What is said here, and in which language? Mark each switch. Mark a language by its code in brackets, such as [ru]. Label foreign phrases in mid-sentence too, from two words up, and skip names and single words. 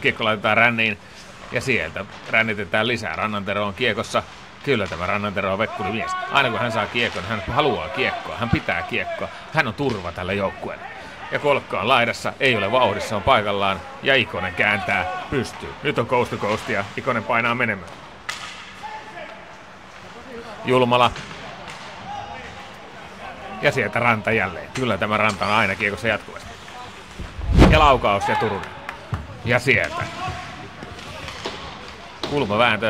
[fi] Kiekko laitetaan ränniin ja sieltä rännitetään lisää. Rannantero on kiekossa. Kyllä tämä Rannantero on vekkurimies. Aina kun hän saa kiekon, hän haluaa kiekkoa, hän pitää kiekkoa, hän on turva tälle joukkueelle. Ja Kolkka on laidassa, ei ole vauhdissa, on paikallaan ja Ikonen kääntää, pystyy. Nyt on [en] coast to coast [fi] ja Ikonen painaa menemään. Julmala. Ja sieltä Ranta jälleen. Kyllä tämä Ranta on aina kiekossa jatkuvasti. Ja laukaus ja Turunen. Ja sieltä. Kulmavääntö.